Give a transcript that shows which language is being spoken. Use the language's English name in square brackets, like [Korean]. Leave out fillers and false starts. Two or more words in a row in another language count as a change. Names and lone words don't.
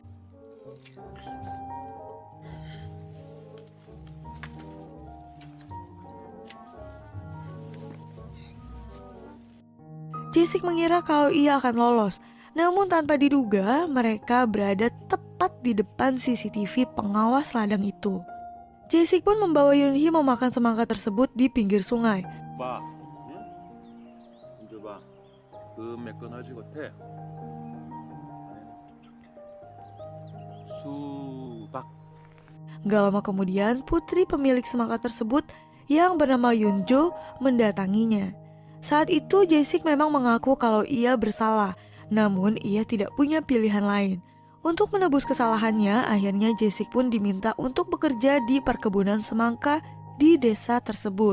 [Indonesian] Jae-sik mengira kalau ia akan lolos. Namun tanpa diduga, mereka berada tepat di depan CCTV pengawas ladang itu. Jae-sik pun membawa Yoon-hee memakan semangka tersebut di pinggir sungai. [Korean] 봐. 응? 이제 봐. 매끈하지 같아. 수박. [Indonesian] Gak lama kemudian, putri pemilik semangka tersebut yang bernama Yoon-jo mendatanginya. Saat itu Jae-sik memang mengaku kalau ia bersalah, namun ia tidak punya pilihan lain. Untuk menebus kesalahannya, akhirnya Jae-sik pun diminta untuk bekerja di perkebunan semangka di desa tersebut.